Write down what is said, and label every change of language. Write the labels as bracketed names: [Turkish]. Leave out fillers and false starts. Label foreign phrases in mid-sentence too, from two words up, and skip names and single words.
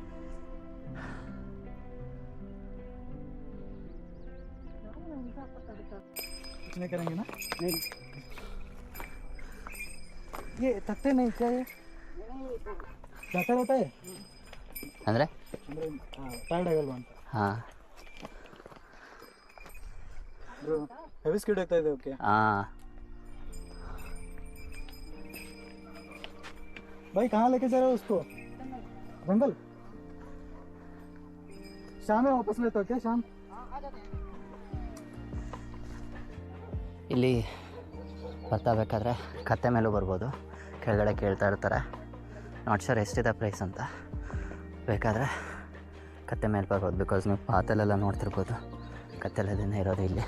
[Hindi] करेंगे ना? नहीं, ये थकते नहीं क्या? ये क्या होता है [Kannada] ಅಂದರೆ ಟೈರ್ಡ್ ಆಗಲ್ವಾ ಅಂತ. ಹಾಂ, [English] heavy speed [Kannada] ಆಗ್ತಾ ಇದೆ. ಓಕೆ, ಹಾಂ. [Hindi] भाई कहाँ लेके जा रहे हो उसको? जंगल? शाम में वापस लेते हो क्या? शाम [Kannada] ಇಲ್ಲಿ ಬರ್ತಾ ಬೇಕಾದರೆ ಕತ್ತೆ ಮೇಲೂ ಬರ್ಬೋದು. ಕೆಳಗಡೆ ಕೇಳ್ತಾ ಇರ್ತಾರೆ, [English] not sure [Kannada] ಎಷ್ಟಿದೆ ಪ್ರೈಸ್ ಅಂತ. ಬೇಕಾದರೆ ಕತ್ತೆ ಮೇಲೆ ಬರ್ಬೋದು. ಬಿಕಾಸ್ ನೀವು ಪಾತಲೆಲ್ಲ ನೋಡ್ತಿರ್ಬೋದು, ಕತ್ತೆಲ್ಲದಿನ ಇರೋದು ಇಲ್ಲಿ.